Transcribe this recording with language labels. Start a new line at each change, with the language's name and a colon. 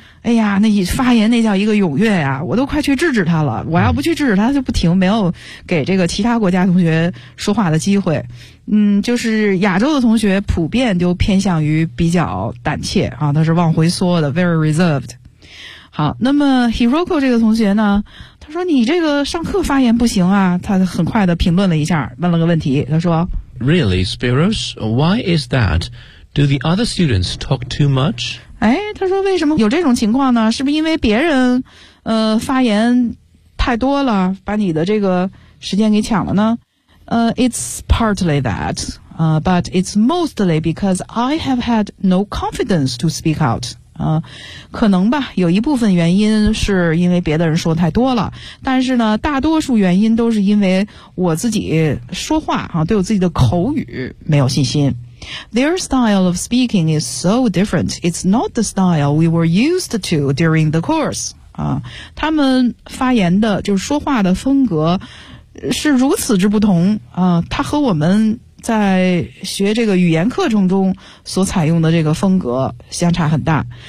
Chinese: 哎呀那发言那叫一个踊跃呀我都快去制止他了我要不去制止他就不停没有给这个其他国家同学说话的机会嗯就是亚洲的同学普遍就偏向于比较胆怯啊他是往回缩的
English: very reserved
Chinese: 好那么 Hiroko 这个同学呢他说你这个上课发言不行啊他很快的评论了一下问了个问题他说
English: Really Spiros why is that do the other students talk too much
Chinese: 哎他说为什么有这种情况呢是不是因为别人发言太多了把你的这个时间给抢了呢
English: it's partly that, but it's mostly because I have had no confidence to speak out.
Chinese: 可能吧有一部分原因是因为别的人说太多了但是呢大多数原因都是因为我自己说话啊对我自己的口语没有信心。
English: Their style of speaking is so different. It's not the style we were used to during the course.
Chinese: 他们发言的就是说话的风格是如此之不同他和我们在学这个语言课程中所采用的这个风格相差很大。